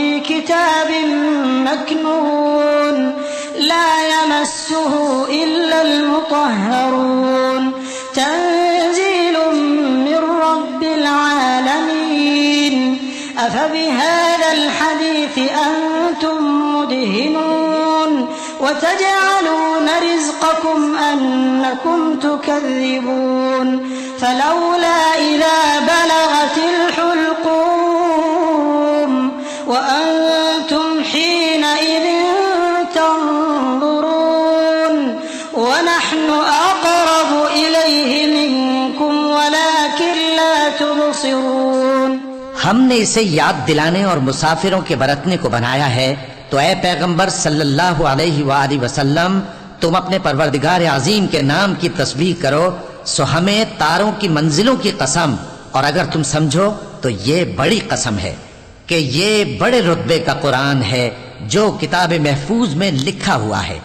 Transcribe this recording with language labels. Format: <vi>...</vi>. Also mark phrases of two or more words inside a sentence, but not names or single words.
<ar>كتاب مكنون لا يمسه إلا المطهرون تنزيل من رب العالمين أفبهذا الحديث أنتم مدهنون وتجعلون رزقكم أنكم تكذبون فلولا إذا بلغت الحلقوم وأنتم حينئذ تنظرون ونحن أقرب إليه منكم ولكن لا تبصرون.</ar> <hi>हमने इसे याद दिलाने और मुसाफिरों के बरतने को बनाया है, तो ए पैगंबर</hi> <ar>صلى الله عليه وسلم,</ar> <hi>तुम अपने परवरदिगार अजीम के नाम की तस्बीह करो, सो हमें तारों की मंजिलों की कसम, और अगर तुम समझो तो ये बड़ी कसम है कि ये बड़े रुतबे का कुरान है जो किताब महफूज में लिखा हुआ है।</hi>